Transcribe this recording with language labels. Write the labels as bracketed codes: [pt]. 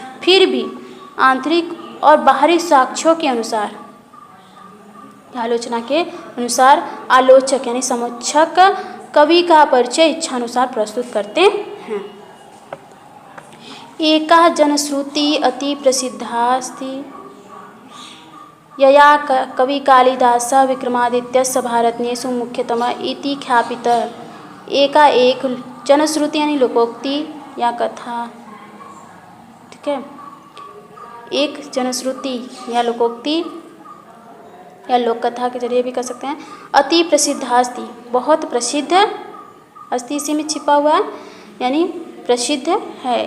[hi] फिर भी आंतरिक और बाहरी साक्ष्यों के अनुसार, आलोचना के अनुसार आलोचक यानी समीक्षक कवि का परिचय इच्छानुसार प्रस्तुत करते हैं। [sa] एका जनश्रुति अति प्रसिद्धास्ति यया कवि कालिदास विक्रमादित्यस्य भारतनेषु मुख्यतमः इति ख्यापितः। [hi] एका एक जनश्रुति यानी लोकोक्ति या कथा, ठीक है, एक जनश्रुति या लोकोक्ति या लोक कथा के जरिए भी कर सकते हैं। [sa] अति प्रसिद्धास्ति [hi] बहुत प्रसिद्ध, अस्ति इसी में छिपा हुआ है यानी प्रसिद्ध है।